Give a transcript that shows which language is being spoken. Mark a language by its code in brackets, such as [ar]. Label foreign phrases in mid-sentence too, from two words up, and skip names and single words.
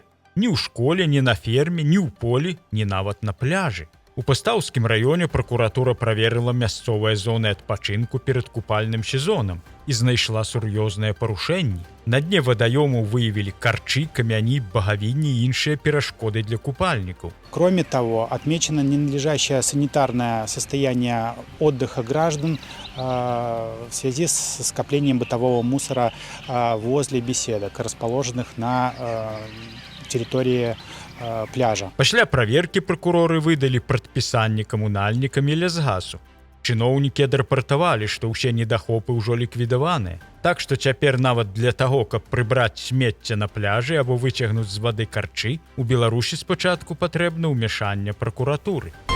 [be] Ні ў школе, ні на ферме, ні ў полі, ні нават на пляжы. У Пастаўскім раёне пракуратура праверыла мясцовыя зоны адпачынку перад купальным сезонам і знайшла сур'ёзныя парушэнні. На дне вадаёмаў выявілі карчы, камяні, багавінні і іншыя перашкоды для купальнікаў. [ru] Кроме того, отмечено ненадлежащее санитарное состояние отдыха граждан в связи с скоплением бытового мусора возле беседок, расположенных на территории пляжа. [be] Пасля праверкі пракуроры выдалі прадпісанне камунальнікам і лясгасу. Чыноўнікі адрапартавалі, што ўсе недахопы ўжо ліквідаваныя. Так што цяпер нават для таго, каб прыбраць смецце на пляжы або выцягнуць з вады карчы, у Беларусі спачатку патрэбна ўмяшанне пракуратуры.